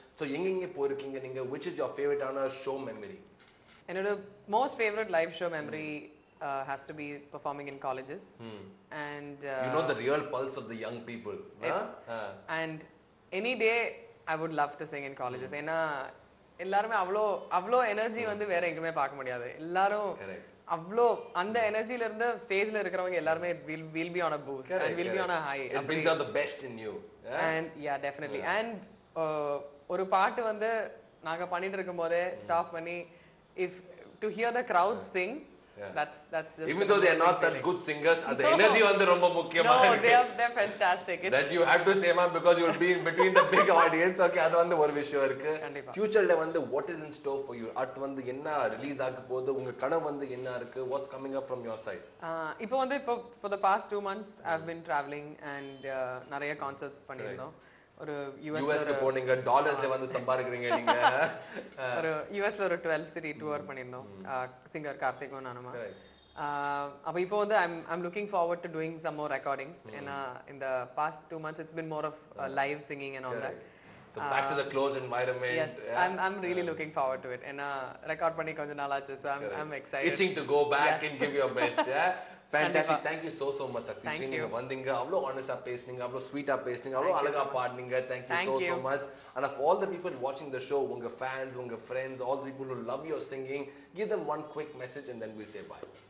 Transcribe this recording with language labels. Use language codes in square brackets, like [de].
[en] So [ta] எங்கெங்க போயிருக்கீங்க நீங்க? [en] Which is your favorite show memory? என்னோட most favorite live show memory has to be performing in colleges. And You know the real pulse of the young people. Huh? and any day I would love to sing in colleges. [ta] ஏன்னா எல்லாருமே அவ்வளோ energy வந்து வேற எங்குமே பார்க்க முடியாது. எல்லாரும் [en] Correct. [ta] அவ்வளோ அந்த எனர்ஜில இருந்து ஸ்டேஜ்ல இருக்கிறவங்க எல்லாருமே [en] will be on a boost and will be on a high. It brings out the best in you. And yeah, definitely. [ta] And ஒரு பாட்டு வந்து நாங்க பண்ணிட்டு இருக்கும்போதே ஸ்டாப் பண்ணி [en] if to hear the crowd sing, that's just Even though they are not such good singers, the energy வந்து [ta] ரொம்ப முக்கியமா [en] no, [ta] இருக்கு. [en] they're fantastic. That you have to say man because you will be between the big audience. [ta] Okay, அது வந்து ஒரு விஷயம் இருக்கு. Futureல வந்து [en] what is in store for you? [ta] அடுத்து வந்து என்ன ரிலீஸ் ஆக போகுது? உங்க கனவு வந்து என்ன இருக்கு? [en] What's coming up from your side? இப்போ வந்து for the past 2 months I've been traveling and [ta] நிறைய concerts பண்ணிருந்தோம். ஒரு யூஎஸ்ல போனீங்க டாலர்ஸ்ல வந்து சம்பாதிக்கிறீங்க நீங்க. ஒரு யூஎஸ்ல ஒரு 12 city tour பண்ணிருந்தோம் சிங்கர் கார்த்திக்கும் நானுமா. அப்ப இப்போ வந்து [en] I'm looking forward to doing some more recordings. ஏன்னா in the past 2 months it's been more of live singing and all that. So back to the close environment. Yes, I'm really looking forward to it. [ta] ஏன்னா record பண்ணி கொஞ்ச நாள் ஆச்சு. [en] So I'm excited. Itching to go back and give your best. Yeah. Fantastic. Thank you so much Sakti. [ta] நீங்க வந்தீங்க அவ்ளோ honest-ஆ பேசுனீங்க அவ்ளோ sweet-ஆ பேசுனீங்க அவ்ளோ அழகா பாடுனீங்க. [en] Thank you so much. And of all the people watching the show, [ta] உங்க fans, உங்க friends, [en] all the people who love your singing, give them one quick message and then we'll say bye.